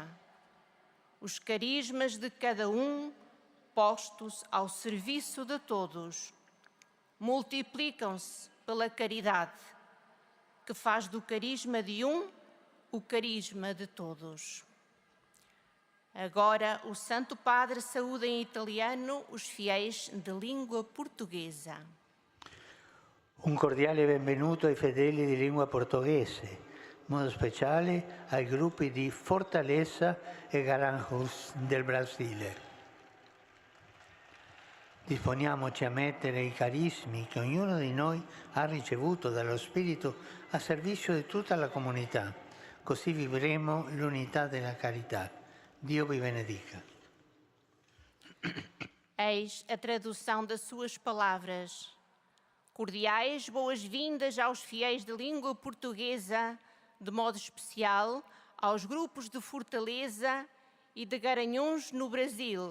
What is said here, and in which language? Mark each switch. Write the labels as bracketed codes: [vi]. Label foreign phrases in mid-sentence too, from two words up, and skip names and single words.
[pt] Os carismas de cada um, postos ao serviço de todos, multiplicam-se pela caridade, que faz do carisma de um o carisma de todos. Agora, o Santo Padre saúda em italiano os fiéis de língua portuguesa. [it] Un cordiale benvenuto ai fedeli di lingua portoghese, in modo speciale ai gruppi di Fortaleza e Garanhuns del Brasile. Disponiamoci a mettere i carismi che ognuno di noi ha ricevuto dallo Spirito a servizio di tutta la comunità, così vivremo l'unità della carità. Dio vi benedica. [pt] Eis a tradução das suas palavras. Cordiais boas-vindas aos fiéis de língua portuguesa, de modo especial aos grupos de Fortaleza e de Garanhuns no Brasil.